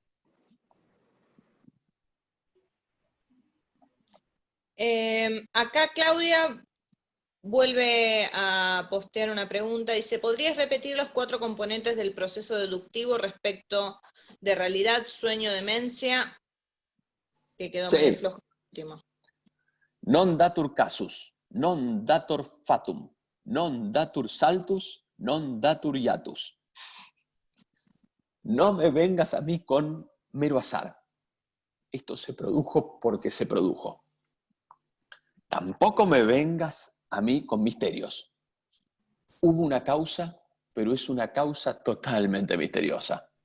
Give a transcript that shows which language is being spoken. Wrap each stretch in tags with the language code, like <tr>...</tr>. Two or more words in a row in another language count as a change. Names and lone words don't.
<es>Acá Claudia vuelve a postear una pregunta. Dice, ¿podrías repetir los 4 componentes del proceso deductivo respecto de realidad, sueño, demencia? Que quedó medio flojo el último.</es> <la>Non datur casus, non datur fatum, non datur saltus, non datur hiatus.</la> <es>No me vengas a mí con mero azar. Esto se produjo porque se produjo. tampoco me vengas a mí con misterios. Hubo una causa, pero es una causa totalmente misteriosa.</es>